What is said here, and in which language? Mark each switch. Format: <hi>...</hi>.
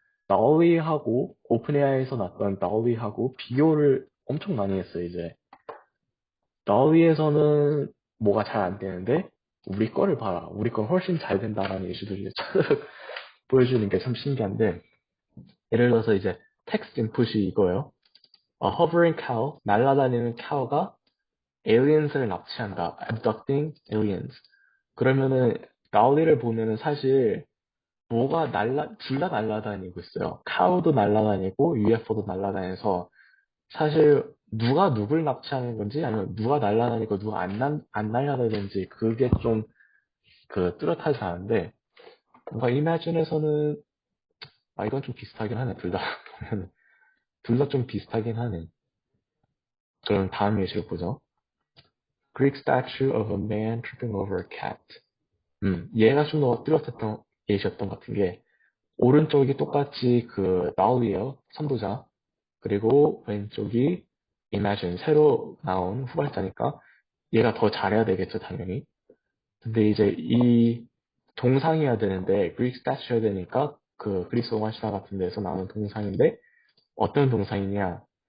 <ko>DALL-E하고 오픈AI에서 났던 DALL-E하고 비교를 엄청 많이 했어요, 이제. DALL-E에서는 뭐가 잘 안 되는데, 우리 거를 봐라. 우리 건 훨씬 잘 된다라는 예시들을 이제 보여주는 게 참 신기한데, 예를 들어서 이제 텍스트 인풋이 이거예요.</ko> <en>A hovering cow,</en> <ko>날아다니는 cow가 aliens를 납치한다.</ko> <en>abducting aliens.</en> <ko>그러면은 DALL-E를 보면은 사실 둘 다 날아다니고 있어요. 카우도 날아다니고 UFO도 날아다녀서 사실 누가 누굴 납치하는 건지 아니면 누가 날아다니고 누가 안 날아다니는지 그게 좀 뚜렷하지 않은데 뭔가 이매진에서는 이건 좀 비슷하긴 하네. 둘 다 보면 둘 다 좀 비슷하긴 하네. 그럼 다음 예시를 보죠.</ko> <en>Greek statue of a man tripping over a cat.</en> <ko>얘가 좀 더 뚜렷했던 예시였던 것 같은 게 오른쪽이 똑같이 나우이에요. 선두자. 그리고 왼쪽이 Imagine, 새로 나온 후발자니까 얘가 더 잘해야 되겠죠, 당연히. 근데 이제 이 동상이어야 되는데, 그리스 스타츠여야 되니까 그리스 로마 신화 같은 데서 나오는 동상인데, 어떤 동상이냐?</ko>